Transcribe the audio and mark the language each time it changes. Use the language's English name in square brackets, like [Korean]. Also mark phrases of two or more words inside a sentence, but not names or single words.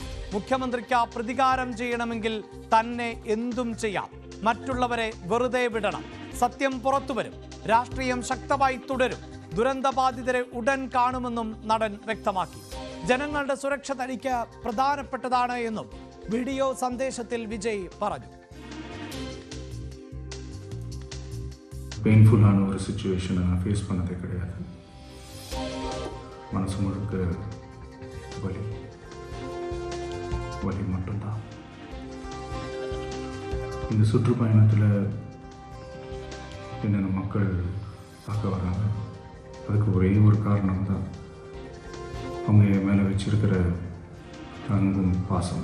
[Malayalam] മുഖ്യമന്ത്രിക്ക് പ്രതികാരം ചെയ്യണമെങ്കിൽ തന്നെ എന്തും ചെയ്യാം. മറ്റുള്ളവരെ വെറുതെ വിടണം. സത്യം പുറത്തുവരും. രാഷ്ട്രീയം ശക്തമായി തുടരും. ദുരന്തബാധിതരെ ഉടൻ കാണുമെന്നും നടൻ വ്യക്തമാക്കി. ജനങ്ങളുടെ സുരക്ഷ തനിക്ക് പ്രധാനപ്പെട്ടതാണ് എന്നും വീഡിയോ സന്ദേശത്തിൽ വിജയ് പറഞ്ഞു. [Tamil] பெயின்ஃபுல்லான ஒரு சிச்சுவேஷனை நான் ஃபேஸ் பண்ணதே கிடையாது. மனசு முழுக்க வலி வலி மட்டும்தான். இந்த சுற்றுப்பயணத்தில் என்னென்ன மக்கள் பார்க்க வராங்க, அதுக்கு ஒரே ஒரு காரணம் தான் அவங்க என் மேலே வச்சிருக்கிற அன்பும் பாசம்.